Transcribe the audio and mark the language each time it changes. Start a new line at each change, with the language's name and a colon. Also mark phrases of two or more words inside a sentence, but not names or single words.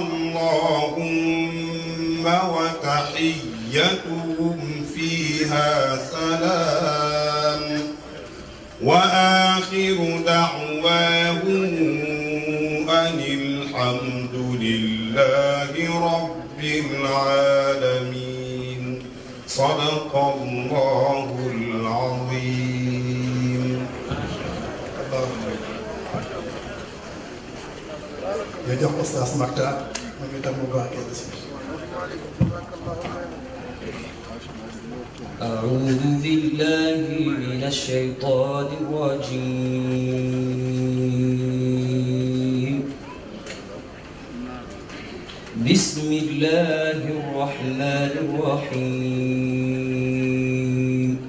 Arabic: اللهم وتحيتهم فيها سلام وآخر دعواهم أن الحمد لله رب العالمين صدق الله العظيم.
Wolof: jërëjëf Oustaz Makhtar moom itam mu baaxee ci.
Arabic: أعوذ بالله من الشيطان الرجيم بسم الله الرحمن الرحيم